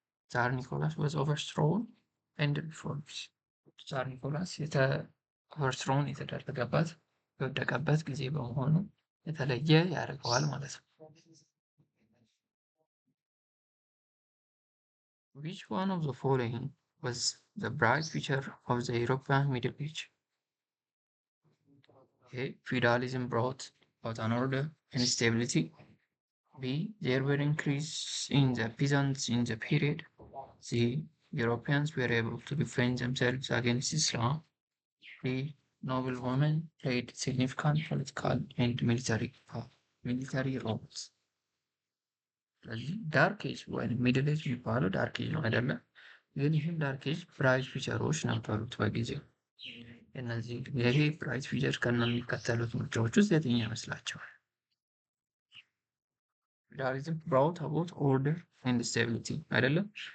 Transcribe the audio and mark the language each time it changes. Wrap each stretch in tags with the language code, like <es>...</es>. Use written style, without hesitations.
<am>ዛር ኒኮላስ ወዝ ኦቨርስትሮውን ኤንድ ሪፎርምስ። ዛር ኒኮላስ ኦቨርስትሮውን የተደረገበት የወደቀበት ጊዜ በመሆኑ የተለየ ያደርገዋል ማለት ነው።</am> <en>Which one of the following was the bright feature of the European Middle Age? A. Feudalism brought about an order and stability. B. There were increase in the peasants in the period. C. Europeans were able to defend themselves against Islam. D. Noble women played significant political and military roles.</en> <am>ስለዚህ ዳርክ ኤጅ ወይም ሚድል ኤጅ የሚባለው ዳርክ ኤጅ ነው አይደለም? ግን ይህም ዳርክ ኤጅ ብራይት ፊቸሮች ነበሩት በጊዜው። እነዚህ ይሄ ብራይት ፊቸር ከሚከተሉት ምርጫዎች ውስጥ የትኛው ይመስላቸዋል?</am> <en>ፊውዳሊዝም ብራውት አባውት ኦርደር ኤንድ ስቴቢሊቲ</en> <am>አይደለም?</am>